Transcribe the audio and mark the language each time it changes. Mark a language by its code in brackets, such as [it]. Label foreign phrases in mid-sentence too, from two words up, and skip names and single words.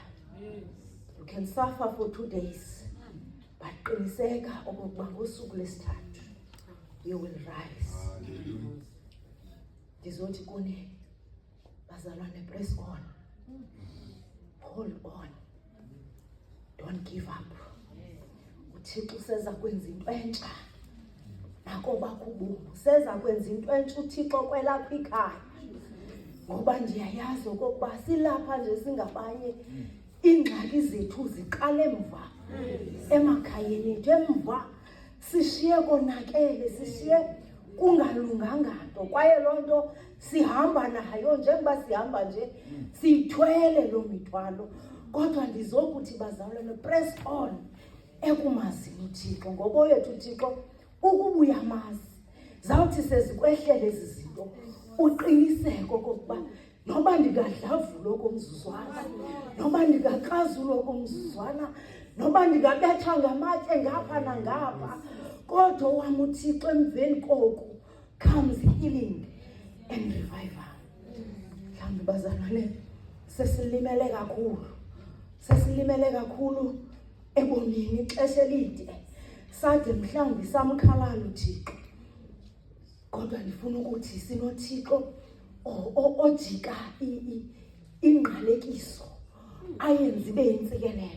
[en] You can suffer for 2 days, but [xh] qiniseka okokuba ngosuku lesithathu [en] you will rise. [xh] Ndizothi kuni bazalwane, [en] press on, hold on, don't give up. [xh] uThixo useza kwenza into entsha nako bakubumu, useza kwenza into entsha uThixo kwelapha ikhaya. Ngoba ndiyayazi okokuba silapha nje singabanye, iingxaki zethu ziqala emva emakhayeni ethu, emva sishiye konakele, sishiye kungalunganga nto, kwaye loo nto sihamba nayo njengoba sihamba nje siyithwele loo mithwalo. Kodwa ndizokuthi bazalwane, [en] press on [xh] ekumazini uThixo, ngoba yethu uThixo ukuba uyamazi zawuthi sezikwehlele ezi zinto uqiniseko okokuba noba ndingadlavulo komzuzwana, noba ndingakrazulo komzuzwana, noba ndingabethwa ngamatye ngapha nangapha, kodwa wam uThixo emveni koku [en] comes healing and revival. [xh] Mhlawumbi bazalwane sesilimele kakhulu ebomini ixesha elide, sade mhlawumbi samkhalala uThixo. Kodwa ndifuna ukuthi sinoThixo ojika ingqalekiso ayenze ibe yintsikelelo.